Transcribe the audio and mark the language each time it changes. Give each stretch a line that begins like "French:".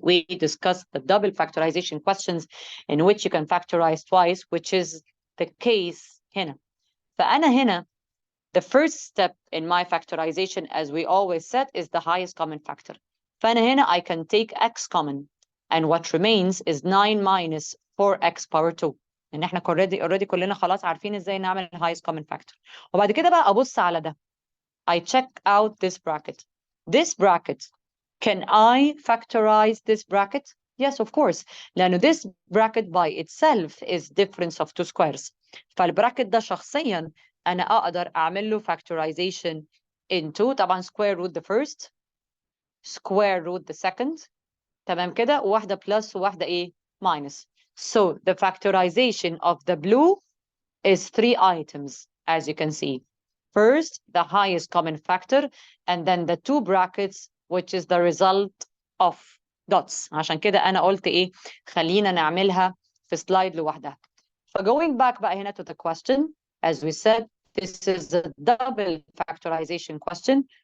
English: We discussed the double factorization questions in which you can factorize twice, which is the case
Arabic: هنا. فأنا هنا,
English: the first step in my factorization, as we always said, is the highest common factor.
Arabic: فأنا هنا,
English: I can take x common, and what remains is 9 minus 4x power 2.
Arabic: ان احنا already كلنا خلاص عارفين ازاي نعمل
English: highest common factor.
Arabic: وبعد كده بقى ابص على ده.
English: I check out this bracket. This bracket, can I factorize this bracket? Yes, of course.
Arabic: لأنه
English: this bracket by itself is difference of two squares.
Arabic: فالبراكت ده شخصيا أنا أقدر أعمل له
English: factorization into
Arabic: طبعا
English: square root the first, square root the second.
Arabic: تمام كده, وواحدة plus وواحدة إيه?
English: Minus. So the factorization of the blue is 3 items, as you can see. First, the highest common factor, and then the two brackets, which is the result of dots.
Arabic: عشان كده أنا قلت إيه؟ خلينا نعملها في slide لوحدها.
English: Going back
Arabic: بقى هنا
English: to the question, as we said, this is a double factorization question.